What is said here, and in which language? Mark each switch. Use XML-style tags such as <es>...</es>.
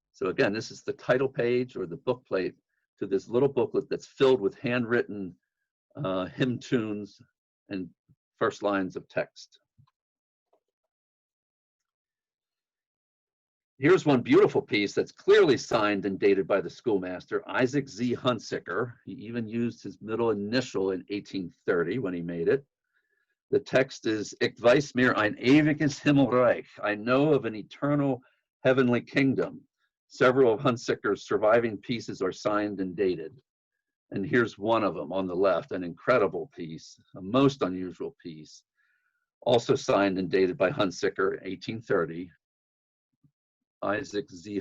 <en>So again, this is the title page or the bookplate to this little booklet that's filled with handwritten hymn tunes and first lines of text. Here's one beautiful piece that's clearly signed and dated by the schoolmaster, Isaac Z. Hunsicker. He even used his middle initial in 1830 when he made it. The text is,</en> <de>Ich weiß mir ein ewiges Himmelreich.</de> <en>I know of an eternal heavenly kingdom. Several of Hunsicker's surviving pieces are signed and dated. And here's one of them on the left, an incredible piece, a most unusual piece, also signed and dated by Hunsicker, 1830. Isaac Z.</en>